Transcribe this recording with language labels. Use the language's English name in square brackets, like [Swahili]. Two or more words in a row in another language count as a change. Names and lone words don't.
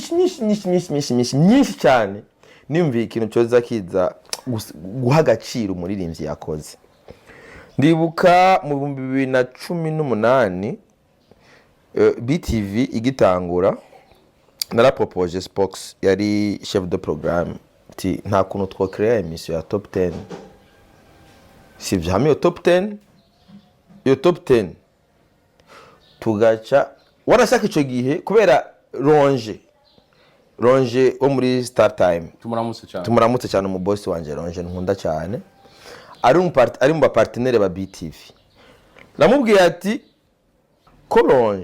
[Rundi] cyane nimviye ikintu cyoza kiza guha agaciro umuririmbyi yakoze ndibuka mu 2018 BTV igitangura narapropose Spox yari [French] chef de programme [Rundi] ti nta kuntu two [French] créer émission [Rundi] ya top 10 [French] si jamais [Rundi] yo top 10 tugaca warashaka ico gihe kubera Ronje wo muri Star Time tumuramutse cyane mu boss wanje Ronje nkunda cyane ari mu partenaire ba BTV namubwiye ati ko Ronje